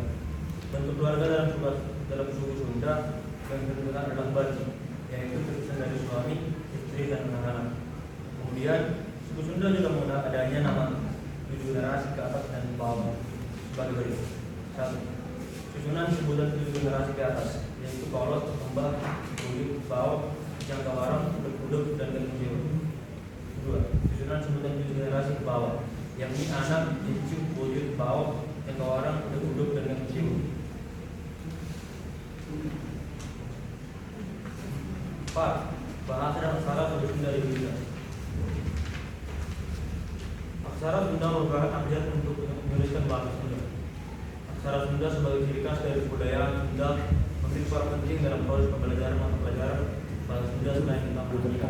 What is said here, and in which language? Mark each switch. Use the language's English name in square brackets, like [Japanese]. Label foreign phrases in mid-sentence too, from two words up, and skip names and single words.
[Indonesian] Bentuk keluarga dalam suku Sunda yang ditentukan adalah baji, yaitu terpisah dari suami, istri, dan anak-anak. Kemudian suku Sunda juga mengenal adanya nama 7 generasi ke atas dan bawah sebagai berikut. 1. Susunan sebutan 7 generasi ke atas, yaitu kolot, lembah, kulit, bau, jangkawarang, uduk-uduk, dan kelinci. 2. Susunan sebutan 7 generasi ke bawah, yakni anak, cucu, buyut, bau, jangkawarang, uduk-uduk, dan kelinci. 4. Bahasa dan aksara suku Sunda Wiwitan. Aksara Sunda merupakan abjad untuk menuliskan bahasa Sunda. Aksara Sunda sebagai ciri khas dari kebudayaan Sunda memiliki peran penting dalam proses pembelajaran mata pelajaran bahasa Sunda selain tentang pendidikan.